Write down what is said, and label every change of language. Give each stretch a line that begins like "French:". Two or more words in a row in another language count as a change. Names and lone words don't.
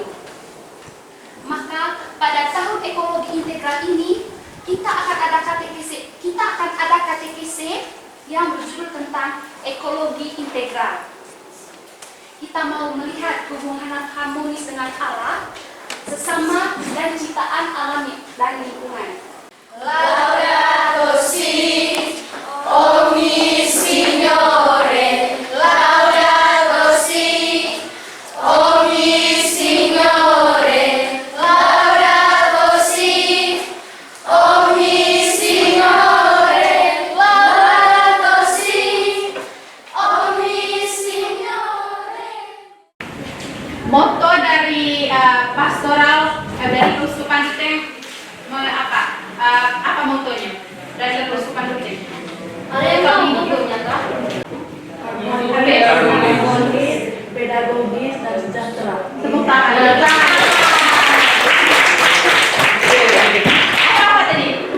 Indonesian: Maka pada tahun ekologi integral ini kita akan ada KTKC yang berjudul tentang ekologi integral. Kita mau melihat hubungan harmonis dengan alam, sesama dan ciptaan alam dan lingkungan.
Italian: Laudato si, ogni Signore, laudato si, ogni Signore, laudato si, ogni Signore, laudato si, ogni Signore.
Indonesian: Moto dari pastoral dari Uskupan Ruteng apa motonya dari Uskupan Ruteng? Ada yang videonya Kak? Harmonis, pedagogis dan sejahtera. Tepuk tangan. Apa tadi?